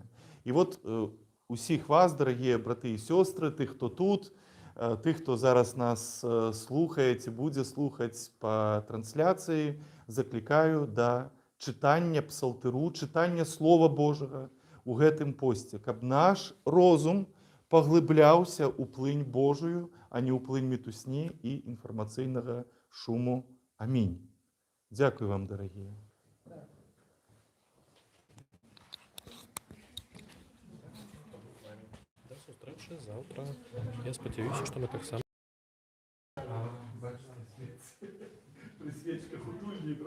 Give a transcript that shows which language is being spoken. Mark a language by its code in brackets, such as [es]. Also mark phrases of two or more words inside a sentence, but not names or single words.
[be] І вот усіх вас, дорогие браты і сёстры, тых, хто тут, тых, хто зараз нас слухае ці будзе слухаць па трансляцыі, закликаю да чытання псалтыру, чытання Слова Божага у гэтым посце, каб наш розум паглыбляўся ў плынь Божую, а не ў плынь мітусні і інфармацыйнага шуму. [uk] Амінь. Дякую вам, дарагія. раніше, завтра. Я сподіваюся, що ми так само. Бачите, при свічках у тульні